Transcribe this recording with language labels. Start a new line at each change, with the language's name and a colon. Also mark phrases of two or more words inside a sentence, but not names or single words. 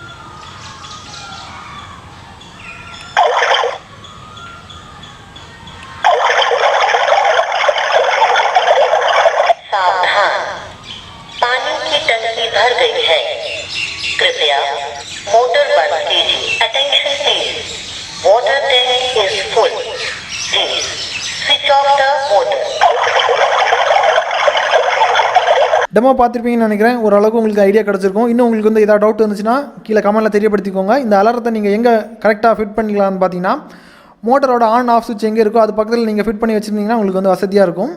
Hindi: सावधान, पानी की टंकी भर गई है, कृपया मोटर बंद कीजिए।
English: Attention please, water tank is full, please switch off the motor.
Tamil: டெமோ பார்த்துருப்பீங்கன்னு நினைக்கிறேன். ஓரளவுக்கு உங்களுக்கு ஐடியா கிடச்சிருக்கும். இன்னும் உங்களுக்கு வந்து ஏதாவது டவுட் இருந்துச்சுன்னா கீழே கமெண்ட்டில் தெரியப்படுத்திக்கோங்க. இந்த அலாரத்தை நீங்கள் எங்கே கரெக்டாக ஃபிட் பண்ணிக்கலாம்னு பார்த்தீங்கன்னா மோட்டரோட
English: on off switch
Tamil: எங்கே இருக்கோ அது பக்கத்தில் நீங்கள் ஃபிட் பண்ணி வச்சுருந்தீங்கன்னா உங்களுக்கு வந்து வசதியாக இருக்கும்.